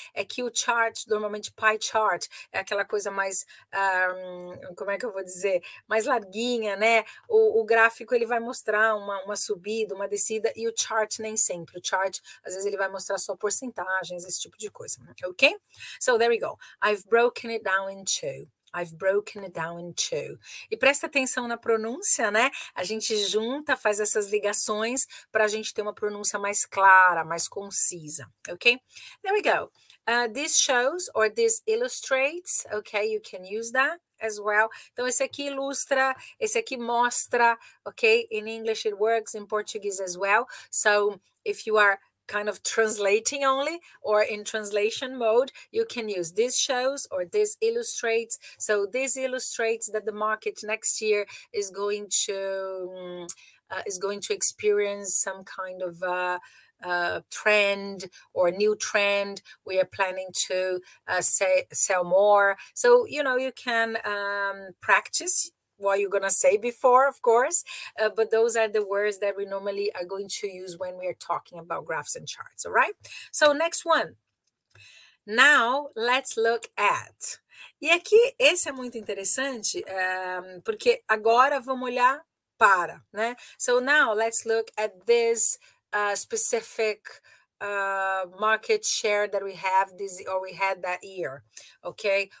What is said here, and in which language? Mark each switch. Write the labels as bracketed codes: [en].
[pt] É que o chart, normalmente pie chart, é aquela coisa mais, como é que eu vou dizer? Mais larguinha, né? O gráfico, ele vai mostrar uma subida, uma descida, e o chart nem sempre. O chart, às vezes, ele vai mostrar só porcentagens, esse tipo de coisa, ok? [en] So, there we go. I've broken it down in two. I've broken it down in two. [pt] E presta atenção na pronúncia, né? A gente junta, faz essas ligações para a gente ter uma pronúncia mais clara, mais concisa, ok? [en] There we go. This shows or this illustrates, ok? You can use that as well. [pt] Então, esse aqui ilustra, esse aqui mostra, ok? [en] In English it works, in Portuguese as well. So, if you are kind of translating only or in translation mode, you can use this shows or this illustrates. So this illustrates that the market next year is going to experience some kind of trend or new trend. We are planning to sell more. So, you know, you can practice what you're going to say before, of course, but those are the words that we normally are going to use when we are talking about graphs and charts, all right? So next one. Now, let's look at. [pt] E aqui, esse é muito interessante, porque agora vamos olhar para, né? [en] So now, let's look at this specific market share that we have we had that year, okay?